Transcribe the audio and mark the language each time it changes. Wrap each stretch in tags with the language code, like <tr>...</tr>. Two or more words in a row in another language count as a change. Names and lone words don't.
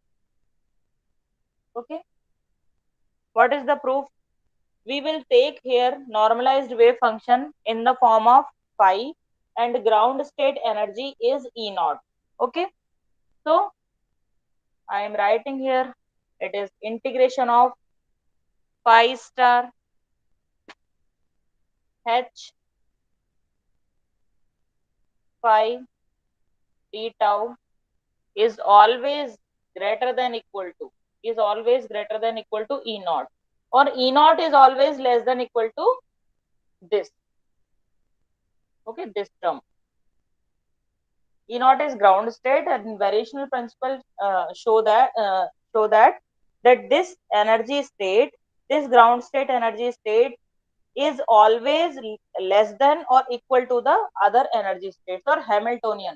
<en>Okay, what is the proof? We will take here normalized wave function in the form of phi and ground state energy is E naught. Okay, so I am writing here, it is integration of phi star h phi d tau is always greater than equal to E naught, or E naught is always less than equal to this. Okay, this term. E naught is ground state, and variational principles show that this energy state, this ground state energy state, is always less than or equal to the other energy states, or Hamiltonian.</en>